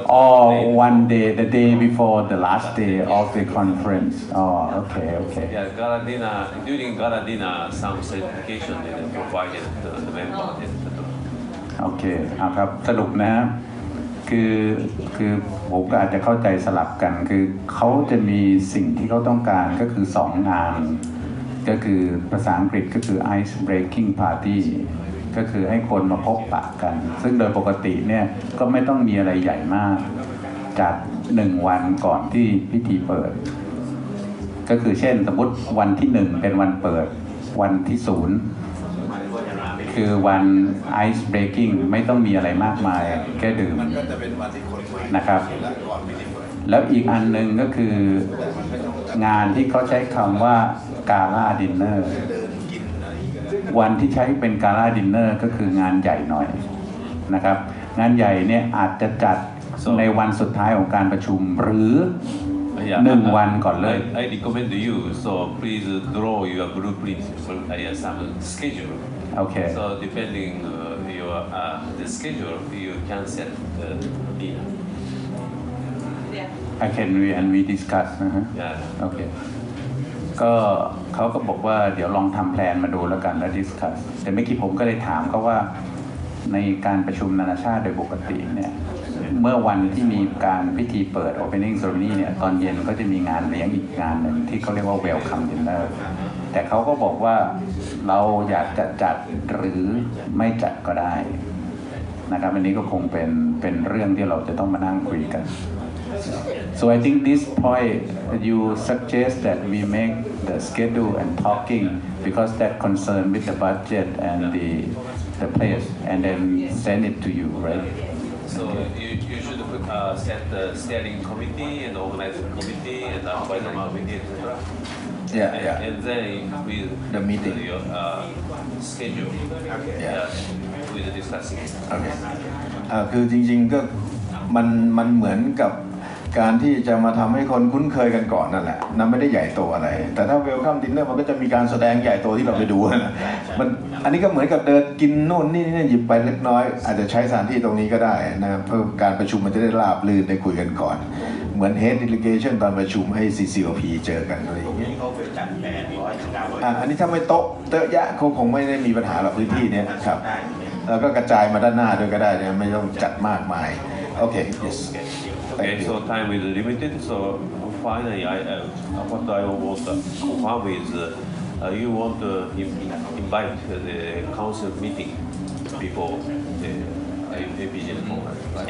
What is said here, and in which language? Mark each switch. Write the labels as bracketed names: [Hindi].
[English] or one day, the day before the last day of the conference. Oh, okay. Yeah, gala dinner, during gala dinner, some certification is provided to the member. [Thai] โอเคเอาครับสรุปนะฮะคือผมก็อาจจะเข้าใจสลับกันคือเขาจะมีสิ่งที่เขาต้องการก็คือ2งานก็คือภาษาอังกฤษก็คือ ice breaking party ก็คือให้คนมาพบปะกัน ซึ่งโดยปกติเนี่ยก็ไม่ต้องมีอะไรใหญ่มากจัด1วันก่อนที่พิธีเปิดก็คือเช่นสมมติวันที่1เป็นวันเปิดวันที่0 คือวันไอซ์เบรกิ้งไม่ต้องมีอะไรมากมายแค่ดื่ม มันก็จะเป็นวันที่คนใหม่ นะครับ ก่อนพิธีเปิด แล้วอีกอันหนึ่งก็คืองานที่เขาใช้คำว่ากาล่าดินเนอร์วันที่ใช้เป็นกาล่าดินเนอร์ก็คืองานใหญ่หน่อยนะครับงานใหญ่เนี่ยอาจจะจัดในวันสุดท้ายของการประชุมหรือ1 วันก่อนเลย [English] I recommend you, so please draw your blueprint for some schedule. Okay. So depending your the schedule, you can set the dinner. I can we discuss [Thai] นะฮะ [English] Yeah. [Thai] โอเคก็เขาก็บอกว่าเดี๋ยวลองทำแพลนมาดูแล้วกันแล้วดิสคัสแต่เมื่อกี้ผมก็เลยถามเขาว่าในการประชุมนานาชาติโดยปกติเนี่ยเมื่อวันที่มีการพิธีเปิด Opening Ceremony เนี่ยตอนเย็นก็จะมีงานเลี้ยงอีกงานหนึ่งที่เขาเรียกว่า Welcome Dinner แต่เขาก็บอกว่าเราอยากจะจัดหรือไม่จัดก็ได้ นะครับอันนี้ก็คงเป็นเรื่องที่เราจะต้องมานั่งคุยกัน [English] So I think this point you suggest that we make the schedule and talking because that concern with the budget and the place and then send it to you, right? So you should set the steering committee and organizing committee and appointment committee, etc. Yeah. And then with The meeting. your schedule. Yeah. With the discussing. [Thai] โอเคคือจริงๆก็มันเหมือนกับการที่จะมาทำให้คนคุ้นเคยกันก่อนนั่นแหละนั่นไม่ได้ใหญ่โตอะไรแต่ถ้า Welcome Dinner มันก็จะมีการแสดงใหญ่โตที่เราไปดูนะมันอันนี้ก็เหมือนกับเดินกินนู่นนี่หยิบไปเล็กน้อยอาจจะใช้สถานที่ตรงนี้ก็ได้นะครับเพื่อการประชุมมันจะได้ราบรื่นได้คุยกันก่อนเหมือน Head Delegation ตอนประชุมให้ CCOP เจอกันอะไรอย่างเงี้ย อันนี้ถ้าไม่โต๊ะเยอะแยะคงไม่ได้มีปัญหาหรอกพื้นที่เนี้ยครับแล้วก็กระจายมาด้านหน้าด้วยก็ได้นะไม่ต้องจัดมากมายโอเค yes [English] Okay, so time is limited. So finally, what I want to confirm is you want to invite the council meeting before the APG conference, right?